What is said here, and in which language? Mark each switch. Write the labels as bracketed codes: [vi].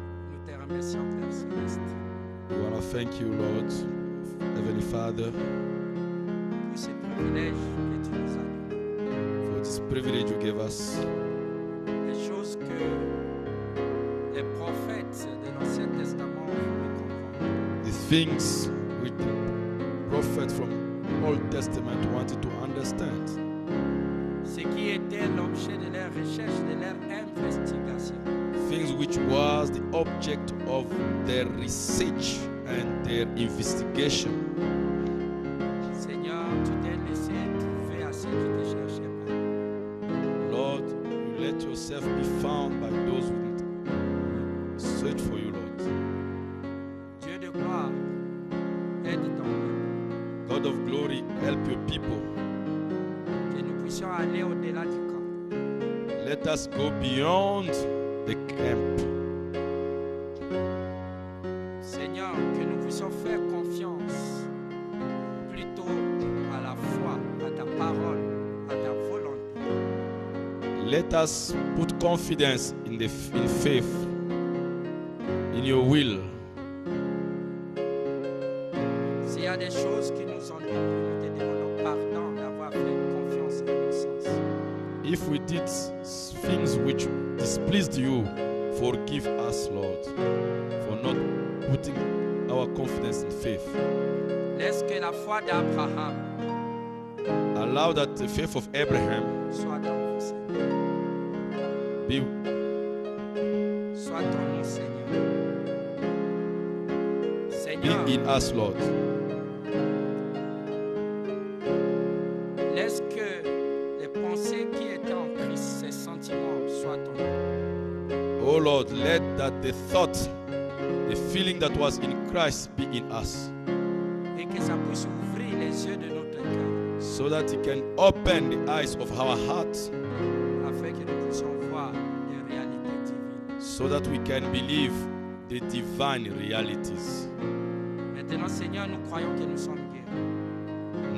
[fr] nous te remercions, Père Céleste, [en] we want to thank you, Lord, Heavenly Father, [fr] pour ce privilège que tu nous as donné. [en] for this privilege you gave us. [fr] Les choses que les prophètes de l'Ancien Testament ont voulu comprendre. [en] The things which the prophet from Old Testament wanted to understand. [fr] Ce qui était l'objet de leur recherche, de leur investigation. [en] Things which was the object of their research and their investigation. [fr] Seigneur, tu t'es laissé trouver à ceux qui te cherchaient pas. [en] Lord, you let yourself be found by those who search for you, Lord. [fr] Dieu de gloire, aide ton peuple, [en] God of glory, help your people. [fr] que nous puissions aller au-delà du camp. [en] Let us go beyond the camp. [fr] Seigneur, que nous puissions faire confiance plutôt à la foi, à ta parole, à ta volonté. [en] Let us put confidence in faith, in your will. [fr] S'il y a des choses qui nous ont déplu, nous te demandons pardon d'avoir fait confiance à nos sens. [en] If we did things which displeased you, forgive us, Lord, for not putting our confidence in faith. [fr] Laisse que la foi d'Abraham [en] Allow that the faith of Abraham [fr] soit en vous, Seigneur. [en] be [fr] Soit en nous, Seigneur. Seigneur, [en] in us, Lord. [fr] laisse que les pensées qui étaient en Christ, ces sentiments, soient en nous. [en] Oh Lord, let that the thought, the feeling that was in Christ be in us. [fr] et que ça puisse ouvrir les yeux de notre cœur. [en] So that He can open the eyes of our hearts. [fr] Afin que nous puissions voir les réalités divines. [en] So that we can believe the divine realities. [fr] Maintenant, Seigneur, nous croyons que nous sommes guéris.